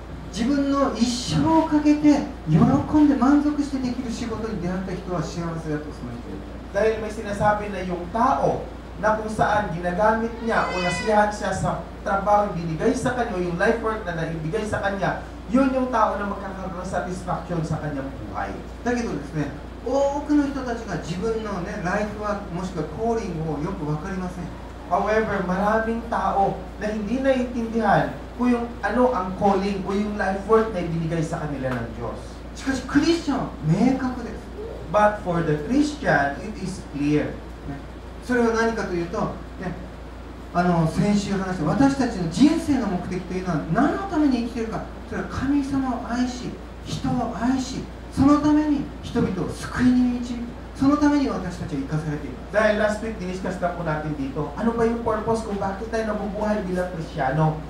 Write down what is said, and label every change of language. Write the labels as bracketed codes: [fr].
[ja] 自分の一生をかけて喜んで満足してできる仕事に出会った人は幸せだとその人言う。 [tl] Dahil may sinasabi na yung tao na kung saan ginagamit niya o nasiyahan siya sa trabaho binigay sa kanya o yung life work na naibigay sa kanya, yun yung tao na magkakaroon ng satisfaction sa kanyang buhay. [ja] だけどですね、多くの人たちが自分のライフワークもしくはコーリングをよく分かりません。 [tl] However, maraming tao na hindi naiintindihan kung yung ano ang calling o yung life work na ibinigay sa kanila ng Diyos. [ja] しかしクリスチャンは明確です。 [en] But for the Christian, it is clear. [ja] それは何かというと、先週話した私たちの人生の目的というのは何のために生きているか。それは神様を愛し、人を愛し、そのために人々を救いに導く。そのために私たちは生かされています。 [tl] Dahil last week, diniscuss na po natin dito, ano ba yung purpose kung bakit tayo nabubuhay bilang Kristyano?